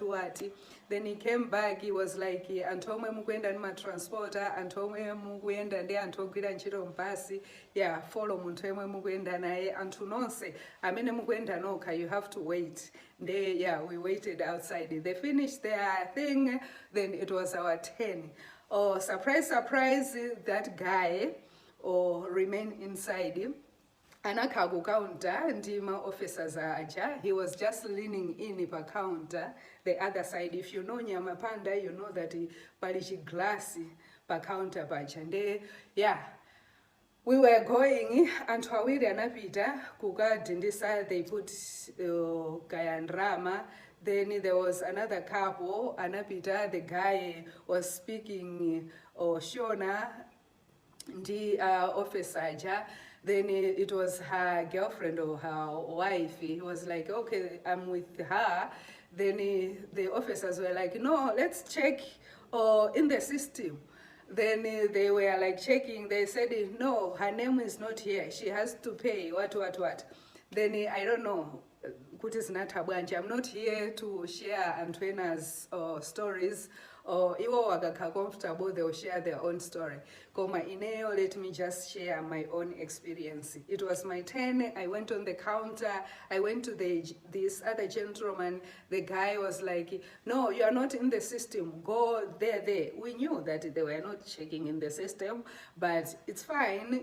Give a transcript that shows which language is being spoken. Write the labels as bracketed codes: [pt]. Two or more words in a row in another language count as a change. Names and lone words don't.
[en] Then he came back, he was like, [ny] anthu omwe mukuenda ndi matransporter, anthu omwe mukuenda ndi anthu ogwira ntchito mbasi, yeah, follow munthu omwe mukuenda naye, anthu nonse, amene mukuenda nokha, [en] you have to wait. Yeah, we waited outside. They finished their thing, then it was our turn. Oh, surprise, that guy remained inside. [ny] Anakha ku counter ndi ma officers aja. [en] He was just leaning in per counter, the other side. If you know Nyamapanda, you know that [ny] pali glass per counter paja. [en] And yeah, we were going, [ny] anthu awiri anapita kukadindisa. [en] They put kayandrama. Then there was another couple, anapita, the guy was speaking Shona, the officer. Then it was her girlfriend or her wife. He was like, okay, I'm with her. Then the officers were like, no, let's check in the system. Then they were like checking. They said, no, her name is not here. She has to pay, what. Then I don't know. I'm not here to share Antwena's stories, or [ny] iwo wakakha comfortable, [en] they'll share their own story. [ny] Koma ineo, [en] let me just share my own experience. It was my turn. I went on the counter. I went to this other gentleman. The guy was like, no, you are not in the system. Go there. We knew that they were not checking in the system, but it's fine.